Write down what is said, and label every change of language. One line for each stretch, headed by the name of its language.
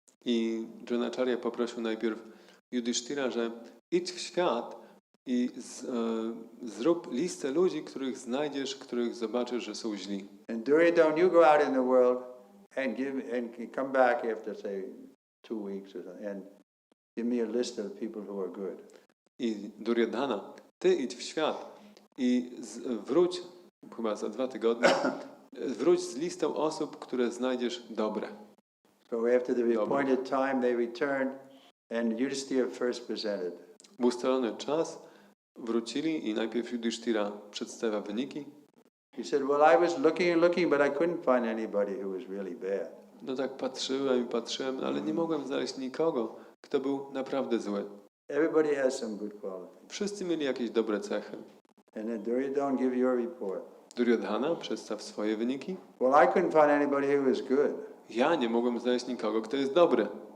Polish: I Dronacharya poprosił najpierw Yudhishthira, że idź w świat i zrób listę ludzi, których znajdziesz, których zobaczysz, że są źli.
English: And Duryodhana, you go out in the world and come back after say 2 weeks or something and give me a list of people who are good.
Polish: I Duryodhana, ty idź w świat i wróć, chyba za 2 tygodnie, wróć z listą osób, które znajdziesz dobre.
English: So after the appointed time they returned and Yudhishthira first presented.
Polish: W ustalony czas wrócili i najpierw Yudhishthira przedstawia wyniki.
English: He said, well, I was looking, but I couldn't find anybody who was really bad.
Polish: No tak patrzyłem, ale nie mogłem znaleźć nikogo, kto był naprawdę zły.
English: Everybody has some good qualities.
Polish: Wszyscy mieli jakieś dobre cechy.
English: And then Duryodhana, give your report.
Polish: Duryodhana, przedstaw swoje wyniki.
English: Well, I couldn't find anybody who was good.
Polish: Ja nie mogłem znaleźć nikogo, kto jest dobry.